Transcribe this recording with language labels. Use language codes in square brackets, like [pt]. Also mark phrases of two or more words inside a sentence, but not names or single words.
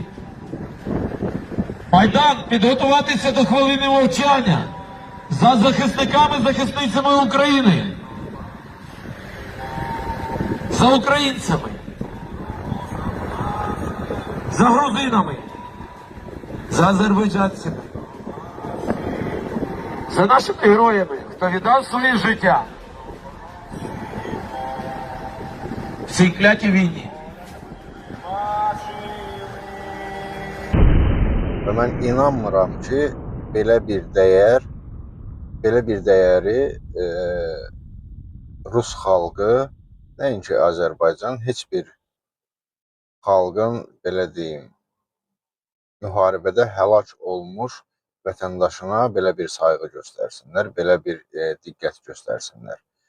[uk] Майдан, підготуватися до хвилини мовчання за захисниками, захисницями України, за українцями, за грузинами, за азербайджанцями, за нашими героями, хто віддав своє життя в цій клятій війні. [az] Və mən inanmıram ki, belə bir dəyəri Rus xalqı, nəinki Azərbaycan, heç bir xalqın, belə deyim, müharibədə həlak olmuş vətəndaşına belə bir sayğı göstərsinlər, belə bir diqqət göstərsinlər.